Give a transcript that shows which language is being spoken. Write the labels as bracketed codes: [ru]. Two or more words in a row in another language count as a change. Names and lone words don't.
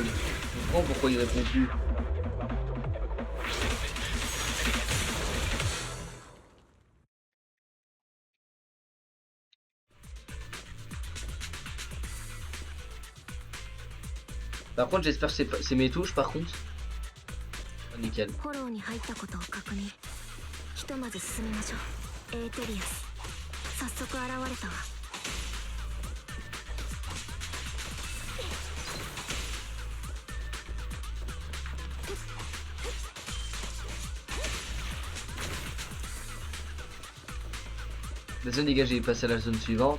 [fr] Je comprends pourquoi il répond plus. Par contre j'espère que c'est mes touches par contre. Oh, nickel. [ja] フォローに入ったことを確認。ひとまず進みましょう。エーテリアス。早速現れたわ。 [fr] La zone dégagée, passer à la zone suivante.